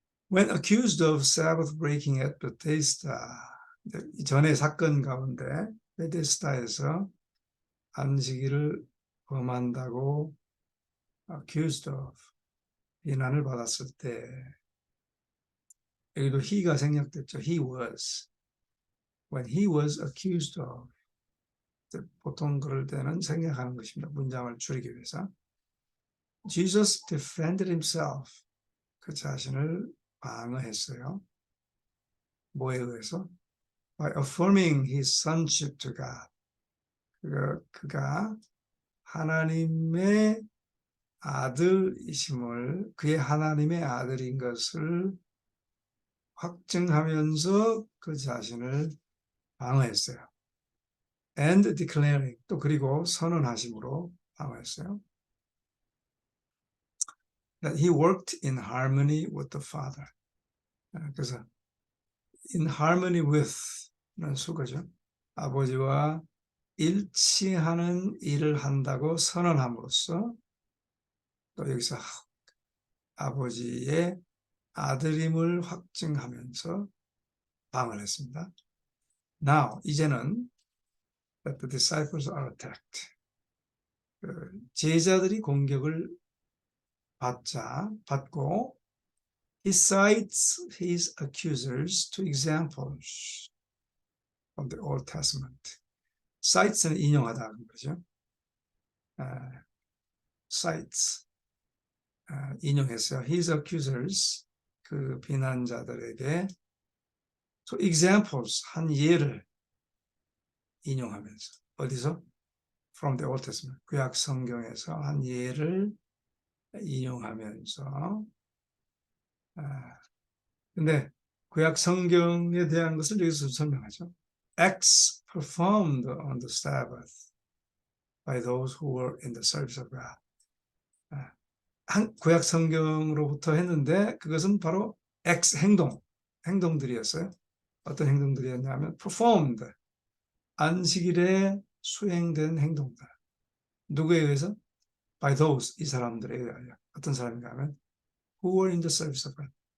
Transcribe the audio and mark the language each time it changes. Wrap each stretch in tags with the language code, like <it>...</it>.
<en>When accused of Sabbath breaking at Bethesda,</en> <ko>전의 사건 가운데 베데스다에서 안식일을 범한다고</ko> <en>accused of</en> <ko>비난을 받았을 때, 여기도</ko> <en>he가 생략됐죠. He was. When he was accused of,</en> <ko>보통 그럴 때는 생략하는 것입니다. 문장을 줄이기 위해서.</ko> <en>Jesus defended himself.</en> <ko>그 자신을 방어했어요. 뭐에 의해서?</ko> <en>By affirming his sonship to God.</en> <ko>그가 하나님의 아들이심을, 그의 하나님의 아들인 것을 확증하면서 그 자신을 방어했어요.</ko> <en>And declaring,</en> <ko>또 그리고 선언하심으로 방어했어요.</ko> <en>That he worked in harmony with the Father.</en> <ko>그래서 in harmony with는 수거죠. 아버지와 일치하는 일을 한다고 선언함으로써 또 여기서 아버지의 아들임을 확증하면서 방어를 했습니다.</ko> <en>Now,</en> <ko>이제는</ko> <en>that the disciples are attacked.</en> <ko>제자들이 공격을 받고</ko> <en>he cites his accusers to examples from the Old Testament.</en> <ko>cites는 인용하다는 거죠. cites 인용했어요.</ko> <en>His accusers,</en> <ko>그 비난자들에게</ko> <en>to examples,</en> <ko>한 예를 인용하면서, 어디서?</ko> <en>From the Old Testament,</en> <ko>구약 성경에서 한 예를 인용하면서, 근데 구약 성경에 대한 것을 여기서 설명하죠.</ko> <en>Acts performed on the Sabbath by those who were in the service of God.</en> <ko>구약 성경으로부터 했는데 그것은 바로 Acts 행동들이었어요. 어떤 행동들이었냐면 performed, 안식일에 수행된 행동들. 누구에 의해서?</ko> <en>By those,</en> <ko>이 사람들에 의하여. 어떤 사람인가 하면</ko> <en>who were in the service of God.</en>